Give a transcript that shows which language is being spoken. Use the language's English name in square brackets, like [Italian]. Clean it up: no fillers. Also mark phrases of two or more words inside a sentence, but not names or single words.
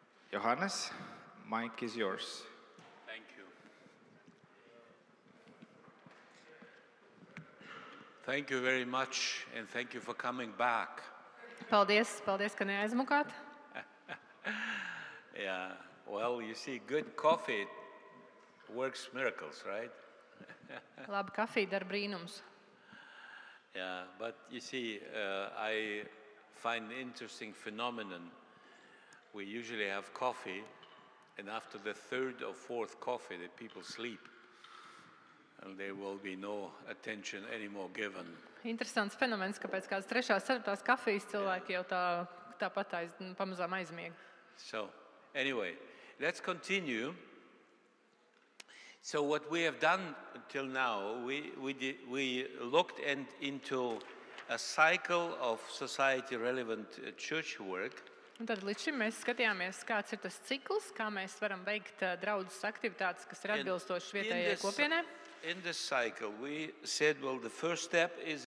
[English] Johannes, mic is yours. Thank you. Thank you very much, and thank you for coming back. [Latvian] Paldies, ka neaizmukāt. [English] Yeah, well, you see, good coffee works miracles, right? [Latvian] Laba kafija dara brīnums. [English] Yeah, but you see, I find an interesting phenomenon. We usually have coffee, and after the third or fourth coffee, the people sleep, and there will be no attention anymore given. [Latvian] Interesants fenomens, ka pēc kādas 3. 4. kafijas cilvēki jau tāpat pamazām aizmiega. [English] So, anyway, let's continue. So what we have done until now, we looked into a cycle of society-relevant church work. [Latvian] Un tad līdz šim mēs skatījāmies, kāds ir tas cikls, kā mēs varam veikt draudzes aktivitātes, kas ir atbilstošas vietējai kopienai. [English] In this cycle, we said, well, the first step is